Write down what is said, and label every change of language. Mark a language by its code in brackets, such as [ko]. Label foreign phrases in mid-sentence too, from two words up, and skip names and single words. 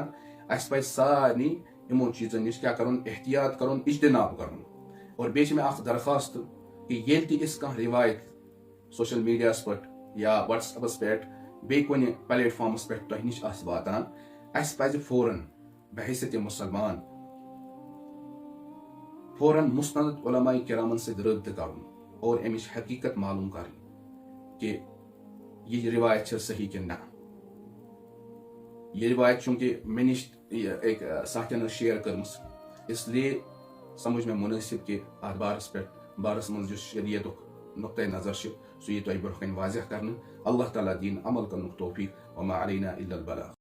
[ks] اسہِ پزِ سارنٕے یِمو چیٖزن نِش کیٛاہ کرُن احتیاط کرُن اجتناب کرُن. اور بیٚیہِ چھِ مےٚ اکھ درخواست کہ ییٚلہِ تہِ أسۍ کانٛہہ روایت سوشل میڈیاہس پٮ۪ٹھ یا وٹس ایپس پٮ۪ٹھ بیٚیہِ کُنہِ پلیٹ فارمس پٮ۪ٹھ تۄہہِ نِش آسہِ واتان اسہِ پزِ فوراً بحیثیت مُسلمان فوراً مُستند علماء کرامن سۭتۍ رٲبطہٕ کرُن اور امِچ حقیٖقت معلوٗم کرٕنۍ کہ یہِ روایت چھِ صحیح کِنہٕ نہ. یہِ روایت چوٗنٛکہِ مےٚ نِش أکۍ ساتھین ٲس شیر کٔرمٕژ اسلیے سمجھ مےٚ مُنٲسِب کہ اتھ بارس منٛز یُس شریعتُک نقطۂ نظر چھُ سُہ یی تۄہہِ برونٛہہ کنہِ واضح کرنہٕ. اللہ تعالیٰ دِیِن عمل کرنُک توفیٖق [ar] وما علینا الا البلاغ.